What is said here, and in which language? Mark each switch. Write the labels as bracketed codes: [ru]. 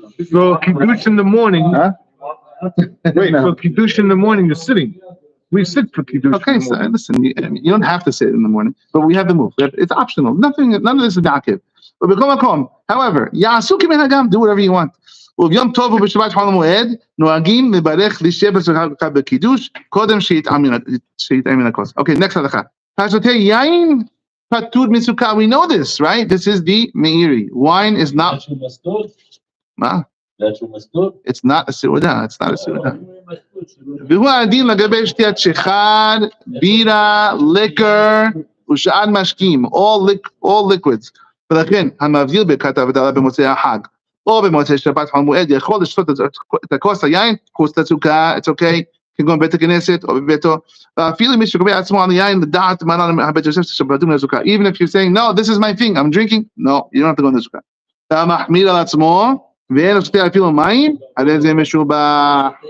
[en] So kiddush in the morning. Huh? Wait, so kiddush in the morning, you're sitting. We sit for kiddush. Okay, so listen, you don't have to sit in the morning, but we have the move. It's optional. None of this is da'akiv. But however, do whatever you want. [he] וביום טוב ובשבת חול המועד, נוהגים לברך לשב בסוכה בקידוש, קודם שיטעם מן הכוס. [en] Okay, next הלכה. [he] השותים יין פטור מסוכה. [en] We know this, right? This is the meiri. Wine is not... מה? It's not a סעודה. It's not a סעודה. [he] והוא הדין לגבי שתיית שחד, בירה, liquor, ושאר משקים, [en] all liquids. [he] ולכן, המבדיל ברכת הבדלה במוצאי החג, או במוצאי שבת חול המועד, יכול לשתות את הכוס היין, כוס לסוכה, [en] it's okay, [he] כגון בית הכנסת או בביתו, ואפילו מי שקובע עצמו על יין, לדעת מרן הבית יוסף שפטור מן הסוכה. [en] Even if you're saying, no, this is my thing, I'm drinking, no, you don't have to go in the סוכה. [he] אתה מחמיר על עצמו, ואין לו שתי אפילו מים, הרי זה משובח.